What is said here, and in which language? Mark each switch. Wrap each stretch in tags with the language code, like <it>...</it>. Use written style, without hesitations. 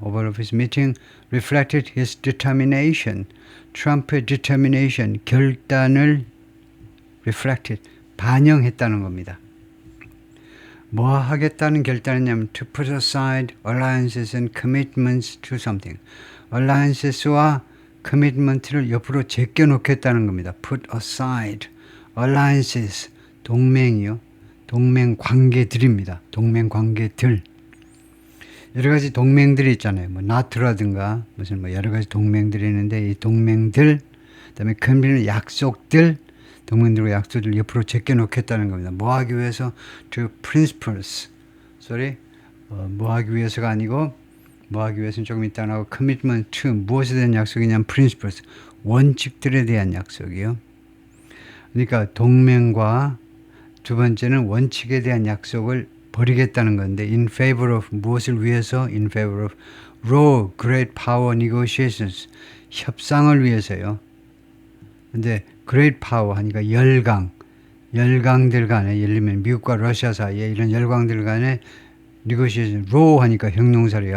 <en>Oval Office meeting reflected his determination.</en> <ko>트럼프의 determination, 결단을 reflected, 반영했다는 겁니다. 뭐 하겠다는 결단이냐면</ko> <en>to put aside alliances and commitments to something.</en> <ko>alliances와 commitment를 옆으로 제껴놓겠다는 겁니다.</ko> <en>put aside, alliances,</en> <ko>동맹이요. 동맹 관계들입니다. 동맹 관계들. 여러 가지 동맹들이 있잖아요. 뭐 나토라든가 무슨 뭐 여러 가지 동맹들이 있는데 이 동맹들, 그다음에 commitment 약속들, 동맹들과 약속들 옆으로 제껴놓겠다는 겁니다. 뭐 하기 위해서?</ko> <en>to principles.</en> <ko>뭐 하기 위해서가 아니고 뭐 하기 위해서는 조금 이따 나오고</ko> <en>commitment to</en> <ko>무엇에 대한 약속이냐면 principles. 원칙들에 대한 약속이요. 그러니까 동맹과 두 번째는 원칙에 대한 약속을 버리겠다는 건데</ko> <en>in favor of</en> <ko>무엇을 위해서?</ko> <en>in favor of raw great power negotiations.</en> <ko>협상을 위해서요. 근데 great power 하니까 열강들 간에 예를 들면 미국과 러시아 사이에 이런 열강들 간에 negotiation, raw 하니까 형용사래요.</ko>